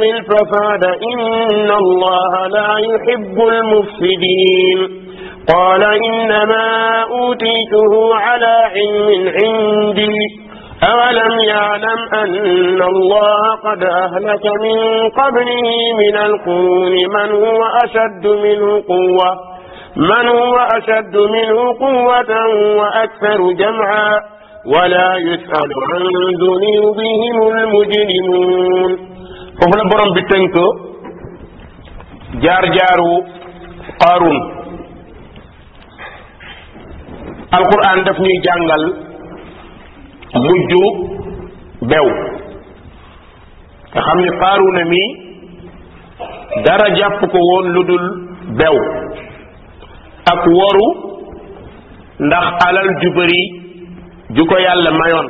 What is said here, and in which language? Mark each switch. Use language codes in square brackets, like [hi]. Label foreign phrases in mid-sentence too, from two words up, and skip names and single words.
[ar] الفساد إن الله لا يحب المفسدين قال إنما أوتيته على علم عندي أولم يعلم أن الله قد أهلك من قبله من القرون من هو أشد منه قوة من هو أشد منه قوة وأكثر جمعا ولا يسأل عن ذنوبهم المجرمون. [wo] foofu la borom bi tënk jaar-jaaru Qaaruun. alquran daf ñuy jàngal mujj bew nga xam ni Qaaruuna mi dara jàpp ko woon lu dul bew ak woru ndax alal ju bari ju ko yàlla mayoon.